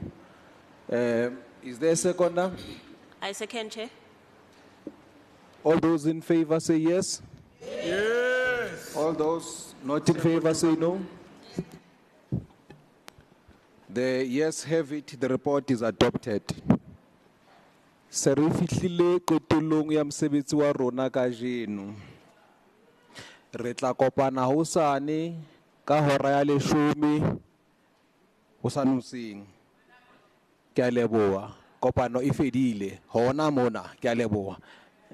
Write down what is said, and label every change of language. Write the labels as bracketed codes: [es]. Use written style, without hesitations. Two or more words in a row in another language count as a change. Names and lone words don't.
[en] Is there a seconder? I second, Chair. All those in favor say yes. Yes. All those not in favor say no. The yes have it, the report is adopted. [st] Se re fihlile qetellong ya mosebetsi wa rona kajeno. Re tla kopana hosane ka hora ya 10 hosanoseng. Ke a leboha. Kopano e fedile. Hona mona ke a leboha.